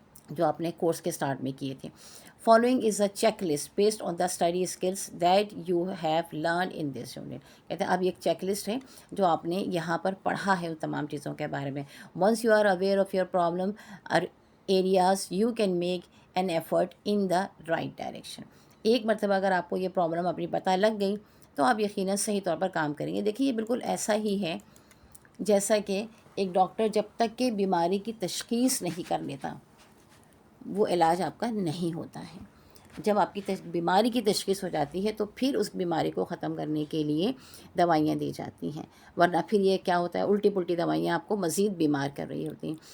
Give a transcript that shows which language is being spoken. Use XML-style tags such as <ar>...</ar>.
<ur>جو آپ نے کورس کے سٹارٹ میں کیے تھے۔</ur> <en>following is a checklist based on the study skills that you have learn in this unit,</en> <ur>کہتے ہیں اب یہ ایک چیک لسٹ ہے جو آپ نے یہاں پر پڑھا ہے ان تمام چیزوں کے بارے میں۔</ur> <en>Once you are aware of your problem areas you can make an effort in the right direction.</en> <ur>ایک مرتبہ اگر آپ کو یہ پرابلم اپنی پتہ لگ گئی تو آپ یقیناً صحیح طور پر کام کریں گے. دیکھیے یہ بالکل ایسا ہی ہے جیسا کہ ایک ڈاکٹر جب تک کہ بیماری کی تشخیص نہیں کر لیتا وہ علاج آپ کا نہیں ہوتا ہے. جب آپ کی بیماری کی تشخیص ہو جاتی ہے تو پھر اس بیماری کو ختم کرنے کے لیے دوائیاں دی جاتی ہیں, ورنہ پھر یہ کیا ہوتا ہے الٹی پلٹی دوائیاں آپ کو مزید بیمار کر رہی ہوتی ہیں.</ur>